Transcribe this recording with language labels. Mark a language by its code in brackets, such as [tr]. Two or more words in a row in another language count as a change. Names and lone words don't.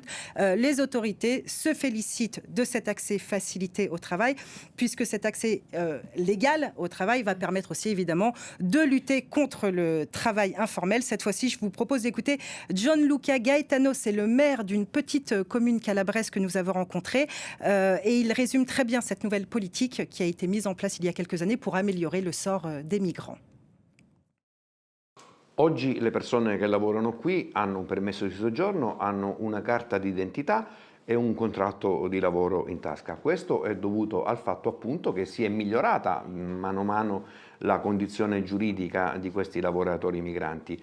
[fr] Les autorités se félicitent de cet accès facilité au travail, puisque cet accès légal au travail va permettre aussi évidemment de lutter contre le travail informel. Cette fois-ci, je vous propose d'écouter Gianluca Gaetano, c'est le maire d'une petite commune calabraise que nous avons rencontrée, et il résume très bien cette nouvelle politique qui a été mise en place il y a quelques années pour améliorer le sort des migrants. [it] Oggi le persone che lavorano qui hanno un permesso di soggiorno, hanno una carta d'identità e un contratto di lavoro in tasca. Questo è dovuto al fatto appunto che si è migliorata mano a mano la condizione giuridica di questi lavoratori migranti.